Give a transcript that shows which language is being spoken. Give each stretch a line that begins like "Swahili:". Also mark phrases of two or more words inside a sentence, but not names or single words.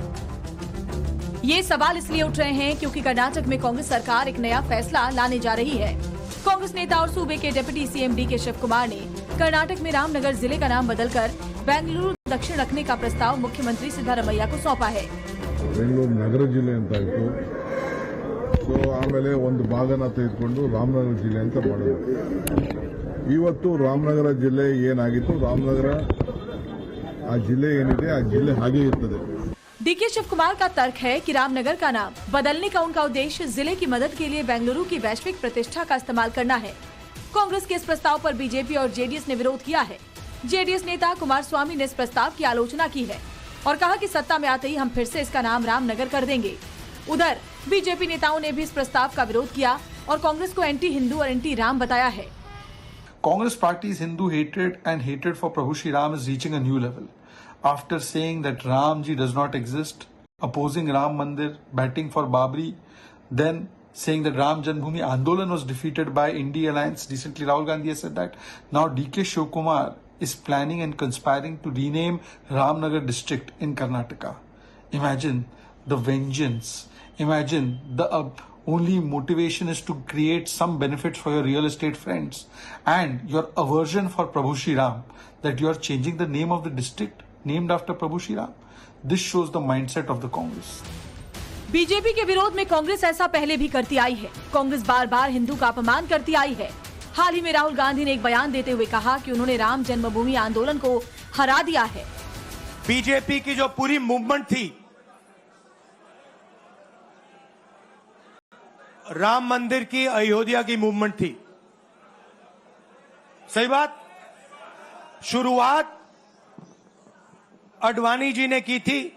Hindi: ये सवाल इसलिए उठ रहे हैं क्योंकि कर्नाटक में कांग्रेस सरकार एक नया फैसला लाने जा रही है। कांग्रेस नेता और सूबे के डिप्टी सीएम डीके शिव कुमार ने कर्नाटक में रामनगर जिले का नाम बदलकर बेंगलुरु दक्षिण रखने का प्रस्ताव मुख्यमंत्री सिद्धरामैया को सौंपा है।
Kannada: ಬೆಂಗಳೂರು ನಗರ ಜಿಲ್ಲೆ ಅಂತ ಇತ್ತು. ಸೊ ಆಮೇಲೆ ಒಂದು ಭಾಗನ ತೆಗೆದುಕೊಂಡು ರಾಮನಗರ ಜಿಲ್ಲೆ ಅಂತ ಮಾಡಿದ್ರು. ಇವತ್ತು ರಾಮನಗರ ಜಿಲ್ಲೆ ಏನಾಗಿತ್ತು, ರಾಮನಗರ ಆ ಜಿಲ್ಲೆ ಏನಿದೆ ಆ ಜಿಲ್ಲೆ ಹಾಗೆ ಇರ್ತದೆ.
Hindi: डीके शिव कुमार का तर्क है कि रामनगर का नाम बदलने का उनका उद्देश्य जिले की मदद के लिए बेंगलुरु की वैश्विक प्रतिष्ठा का इस्तेमाल करना है। कांग्रेस के इस प्रस्ताव पर बीजेपी और जेडीएस ने विरोध किया है। जेडीएस नेता कुमार स्वामी ने इस प्रस्ताव की आलोचना की है और कहा कि सत्ता में आते ही हम फिर से इसका नाम रामनगर कर देंगे। उधर बीजेपी नेताओं ने भी इस प्रस्ताव का विरोध किया और कांग्रेस को एंटी हिंदू और एंटी राम बताया है।
English: Congress party's Hindu hatred and hatred for Prabhu Shri Ram is reaching a new level. After saying that Ram ji does not exist, opposing Ram Mandir, batting for Babri, then saying that Ram Janmabhoomi Andolan was defeated by India Alliance. Recently Rahul Gandhi has said that. Now DK Shiv Kumar is planning and conspiring to rename Ramnagar district in Karnataka. Imagine the vengeance. Imagine the only motivation is to create some benefits for your real estate friends and your aversion for Prabhu Shri Ram, that you are changing the name of the district named after Prabhu Shri Ram. This shows the mindset of the Congress.
Hindi: बीजेपी के विरोध में कांग्रेस ऐसा पहले भी करती आई है। कांग्रेस बार बार हिंदू का अपमान करती आई है। हाल ही में राहुल गांधी ने एक बयान देते हुए कहा कि उन्होंने राम जन्मभूमि आंदोलन को हरा दिया है। बीजेपी की जो पूरी मूवमेंट थी, राम मंदिर की, अयोध्या की मूवमेंट थी, सही बात, शुरुआत अडवाणी जी ने की थी।